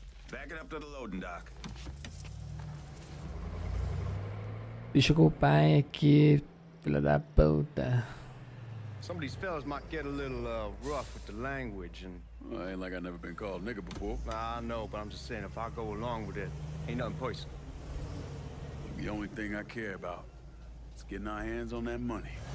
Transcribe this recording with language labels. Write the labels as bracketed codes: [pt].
[en] Back it up to the loading dock. [pt] Deixa com o pai aqui, filha da puta. [en] Some of these fellas might get a little rough with the language and... Well, ain't like I've never been called nigga before. Nah, I know, but I'm just saying if I go along with it, ain't nothing personal. The only thing I care about is getting our hands on that money.